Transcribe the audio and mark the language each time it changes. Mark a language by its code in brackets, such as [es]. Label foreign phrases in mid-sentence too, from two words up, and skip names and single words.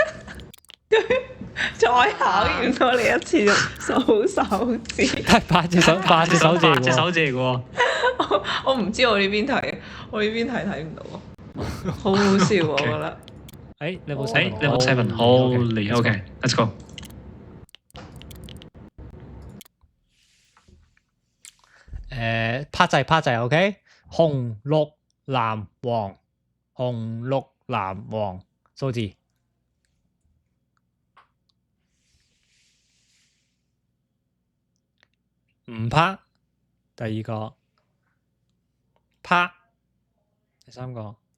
[yue] 再考驗多你一次數手指。係8隻手指嚟嘅喎。我唔知我呢邊睇，我呢邊睇唔到啊，好好笑喎，我覺得。 level 7，好厲害。 [en] OK，let's go。 [yue] 拍掣 OK， 紅綠藍黃，紅綠藍黃，數字。唔拍，第2個拍，第3個